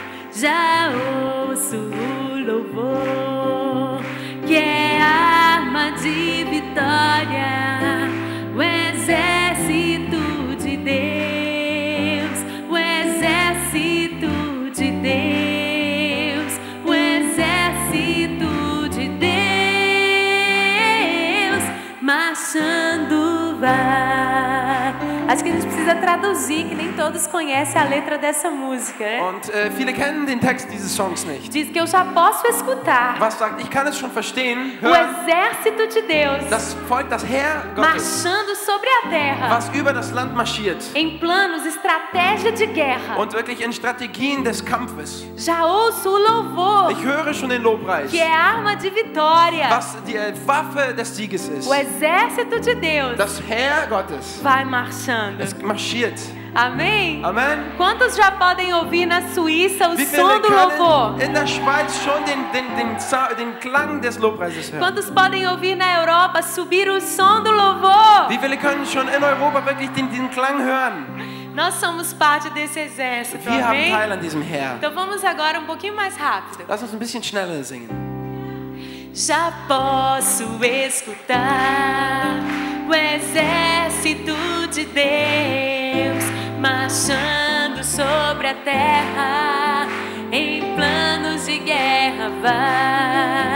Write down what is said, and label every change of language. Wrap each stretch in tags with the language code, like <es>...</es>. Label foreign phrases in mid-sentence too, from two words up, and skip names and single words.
<pt>Já ouço o louvor que é arma de vitória, o exército de Deus, o exército de Deus, o exército de Deus marchando vai. Acho que a gente precisa traduzir, que nem todos conhecem a letra dessa música, né?</pt> <de>Und viele kennen den Text dieses Songs nicht.</de> <pt>Diz que eu já posso escutar</pt> <de>Was sagt, ich kann es schon verstehen,</de> <pt>o</pt> <de>hören,</de> <pt>exército de Deus</pt> <de>das Volk, das Heer Gottes,</de> <pt>marchando sobre a terra</pt> <de>was über das Land marschiert</de> <pt>em planos, estratégia de guerra.</pt> <de>und wirklich in Strategien des Kampfes.</de> <pt>Já ouço o louvor,</pt> <de>Ich höre schon den Lobpreis,</de> <pt>que é arma de vitória.</pt> <de>was die Waffe des Sieges ist.</de> <pt>O exército de Deus</pt> <de>Das Heer Gottes,</de> <pt>vai marchando.</pt> <de>es marschiert.</de> <pt>Amém?</pt> <de>Amen.</de> <pt>Quantos já podem ouvir na Suíça o</pt> <de>Wie</de> <pt>som</pt> <de>viele</de> <pt>do louvor?</pt> <de>können in der Schweiz schon den Klang des Lobpreises hören?</de> <pt>Quantos podem ouvir na Europa subir o som do louvor?</pt> <de>Wie viele können schon in Europa wirklich den Klang hören?</de> <pt>Nós somos parte desse exército,</pt> <de>Wir haben</de> <pt>amém?</pt> <de>Teil an diesem Heer.</de> <pt>Então vamos agora um pouquinho mais rápido.</pt> <de>Lass uns ein bisschen schneller singen.</de> <pt>Já posso escutar o exército de Deus marchando sobre a terra em planos de guerra vai.</pt>